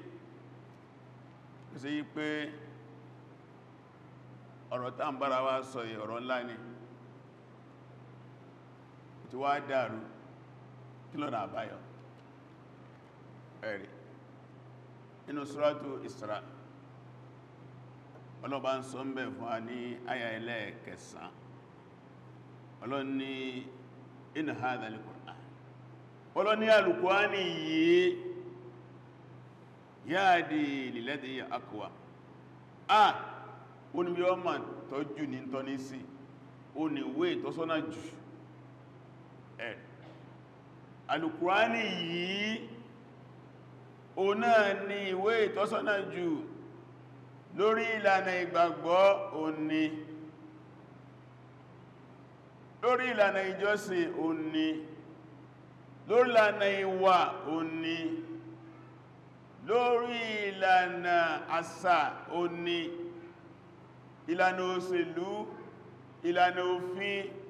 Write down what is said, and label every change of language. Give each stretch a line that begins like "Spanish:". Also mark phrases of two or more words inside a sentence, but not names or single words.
Yoruba: sí pé ọ̀rọ̀ tá ń bára wá sọ yìí ọ̀rọ̀ ńlá ni tí wá dàrú kí lọ́nà àbáyọ ẹ̀rì inú suratu Isra ọlọ́bá ń sọ ń bẹ̀ fún a ní àyà ẹlẹ́ẹ̀kẹsàn ọlọ́n ní
Arabic: إن هذا القرآن
Yoruba: ọlọ́n ní al-Qur'ani yìí
Arabic: يهدي للتي هي أقوم
Yoruba: ó ní bí wọ́n máa tọ́jú ní tọ́ní sí ó ní ìwé ìtọ́sọ́nà jù al-Qur'ani yìí ó náà ní ìwé ìtọ́sọ́nà jù lórí ìlànà ìgbàgbọ́ òní lórí ìlànà ìjọsìn òní lórí ìlànà ìwà òní lórí ìlànà àṣà òní ìlànà òṣèlú ìlànà òfin